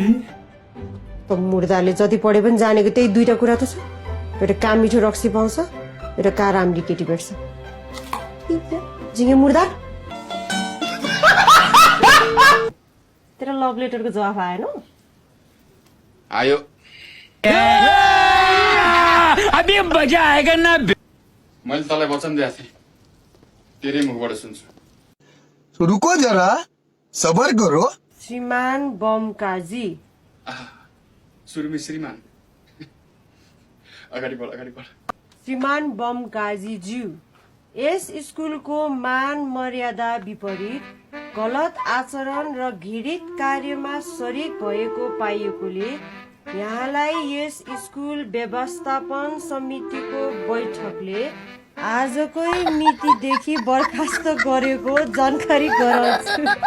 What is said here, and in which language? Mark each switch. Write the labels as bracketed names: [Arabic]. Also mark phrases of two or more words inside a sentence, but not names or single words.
[Nepali] त मुर्दाले जति पढे पनि जानेको त्यही दुईटा कुरा त छ। एउटा काम मिठो रक्सी पाउँछ, एउटा कार राम्री केटी भेट्छ। जिङ्गे मुर्दा, तेरो लभ लेटरको जवाफ आएन? आयो। [Hindi] अभी मजा आएगा ना। [Nepali] मैले तँलाई वचन दिएको थिएँ, तेरै मुखबाट सुन्छु। [Hindi] रुको जरा, सबर करो। [Nepali] श्रीमान बमकाजी। सुरुमी श्रीमान। अगाडि बढ, अगाडि बढ। श्रीमान बमकाजी ज्यू, यस स्कुलको मान मर्यादा विपरीत गलत आचरण र घृणित कार्यमा शरीक भएको पाइएकोले यहाँलाई यस स्कुल व्यवस्थापन समितिको बैठकले आजकै मितिदेखि बर्खास्त गरेको जानकारी गराउँछु।